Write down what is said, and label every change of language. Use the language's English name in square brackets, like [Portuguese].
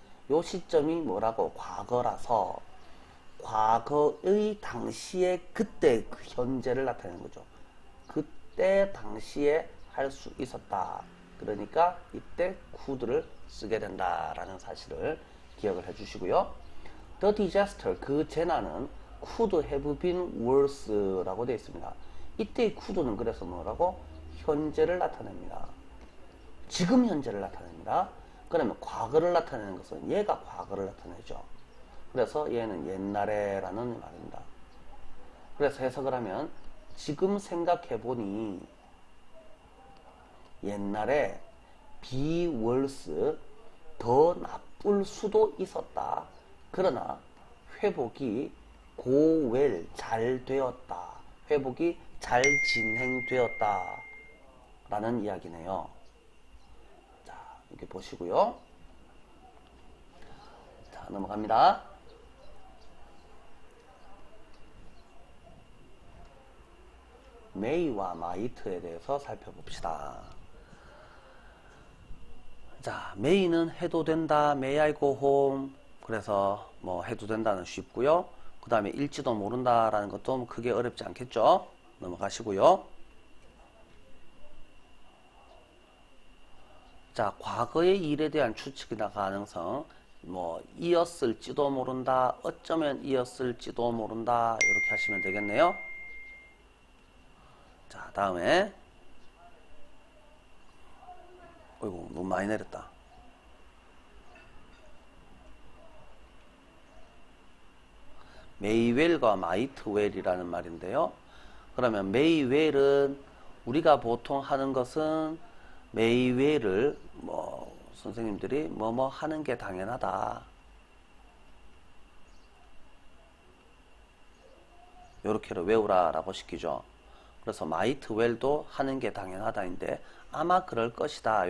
[Korean] 요 시점이 뭐라고? 과거라서 과거의 당시에 그때 그 현재를 나타내는 거죠. 그때 당시에 할 수 있었다. 그러니까 이때 could를 쓰게 된다라는 사실을 기억을 해주시고요. [English] The disaster [Korean] 그 재난은 [English] could have been worse라고 [Korean] 되어 있습니다. 이때의 could는 그래서 뭐라고? 현재를 나타냅니다. 지금 현재를 나타냅니다. 그러면 과거를 나타내는 것은 얘가 과거를 나타내죠. 그래서 얘는 옛날에라는 말입니다. 그래서 해석을 하면 지금 생각해보니 옛날에 [English] be worse [Korean] 더 나쁠 수도 있었다. 그러나 회복이 [English] go well [Korean] 잘 되었다. 회복이 잘 진행되었다. 라는 이야기네요. 자, 이렇게 보시고요. 자, 넘어갑니다. may와 might에 대해서 살펴봅시다. 자, may는 해도 된다, [English] may I go home. [Korean] 그래서 뭐 해도 된다는 쉽고요. 그 다음에 일지도 모른다라는 것도 크게 어렵지 않겠죠. 넘어가시고요. 자, 과거의 일에 대한 추측이나 가능성, 뭐 이었을지도 모른다, 어쩌면 이었을지도 모른다 이렇게 하시면 되겠네요. 자, 다음에 어이구 너무 많이 내렸다. may well과 might well이라는 말인데요. 그러면 may well은 우리가 보통 하는 것은 may well을 뭐 선생님들이 뭐뭐 하는 게 당연하다. 요렇게로 외우라 라고 시키죠. 그래서 might well도 하는 게 당연하다인데 아마 그럴 것이다.